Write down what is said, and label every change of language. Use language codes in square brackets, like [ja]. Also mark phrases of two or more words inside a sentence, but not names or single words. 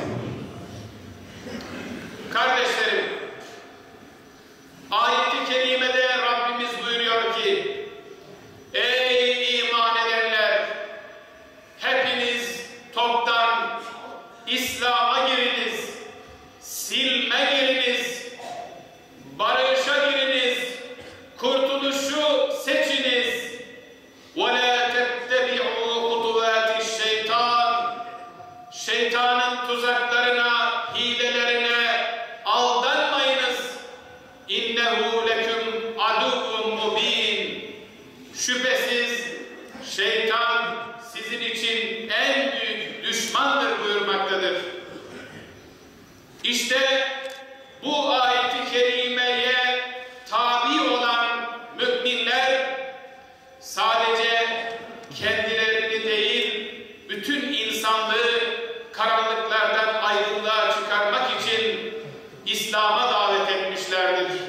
[tr] Kardeşlerim, ayet-i kerimede Rabbimiz buyuruyor ki, ey iman edenler, hepiniz toptan İslam'a giriniz, silme giriniz, barışa giriniz, kurtuluşu seçiniz. [ar] وَلَا تَتَّبِعُوا خُطُوَاتِ الشَّيْطَانِ [tr] Şeytanın tuzaklarına, hilelerine aldanmayınız. [ar] اِنَّهُ لَكُمْ عَدُوٌ مُب۪ينٌ [tr] Şüphesiz şeytan sizin için en büyük düşmandır buyurmaktadır. İşte bu ayet-i kerimeye tabi olan müminler sadece kendilerini değil, bütün insanlığı karanlıklardan aydınlığa çıkarmak için İslam'a davet etmişlerdir.